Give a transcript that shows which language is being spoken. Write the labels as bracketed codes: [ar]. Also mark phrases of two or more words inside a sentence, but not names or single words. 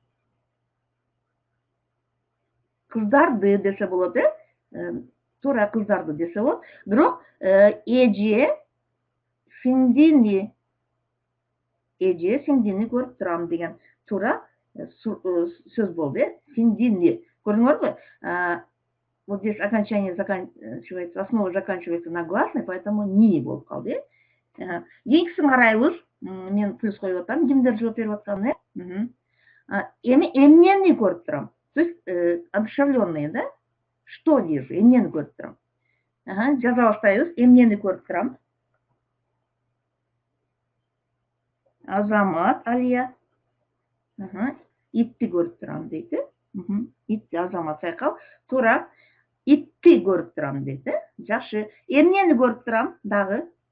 [ky] Кыздарды десе болот, Тура кыздарды десе болот. Бирок эже сиңдини көрүп турам деген тура сөз болду, сиңдини. Көрдүңөрбү? [ru] Вот здесь окончание заканчивается, основа заканчивается на гласной, поэтому [ky] ни болуп калды. Кийинкисин карайбыз. Мен плюс коюп атам. Кимдер жооп берип аткан, Эми эмнени көрүп турам? [ru] То есть одушевленные, да? Что вижу? [ky] Эмнени көрүп турам? Жаза баштайбыз. Эмнени көрүп турам? Азамат, Алия. Итти көрүп турам дейт. Итти, Азамат, Сайкал. Тура. Итти көрүп турам дейт. Жакшы. Эмнени көрүп турам? Дагы.